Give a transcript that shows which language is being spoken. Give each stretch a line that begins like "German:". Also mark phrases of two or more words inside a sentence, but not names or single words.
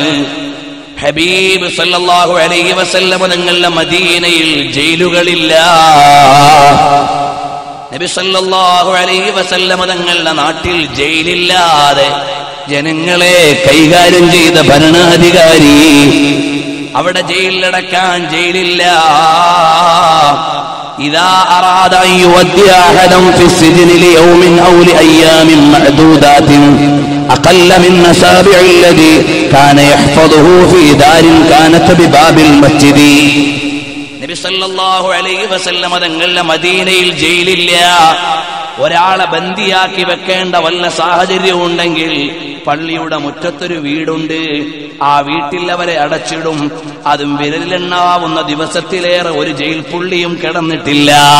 Malayalam: ഹബീബ്
Arabic: صلى الله عليه وسلم
Malayalam: തങ്ങളുടെ മദീനയിൽ ജയിലുകളില്ല. നബി
Arabic: صلى الله عليه وسلم
Malayalam: തങ്ങളുടെ നാട്ടിൽ ജയിലില്ലാതെ ജനങ്ങളെ കൈകാര്യം ചെയ്ത ഭരണാധികാരി. അവിടെ ജയിലിലടക്കാൻ ജയിലില്ല.
Arabic: إذا أراد أن يودي أحدا في السجن ليوم أو لأيام معدودات أقل من أصابع الذي كان يحفظه في دار كانت بباب المسجد.
Malayalam: നബി
Arabic: صلى الله عليه وسلم
Malayalam: തങ്ങളുടെ മദീനയിൽ ജയിലില്ല. ഒരാളെ ബന്ദിയാക്കി വെക്കേണ്ട വല്ല സാഹചര്യം ഉണ്ടെങ്കിൽ പള്ളിയുടെ മുറ്റത്തൊരു വീടുണ്ട്. ആ വീട്ടിൽ അവരെ അടച്ചിടും. അതും വിരലിലെണ്ണാവുന്ന ദിവസത്തിലേറെ ഒരു ജയിൽ പുള്ളിയും കിടന്നിട്ടില്ല.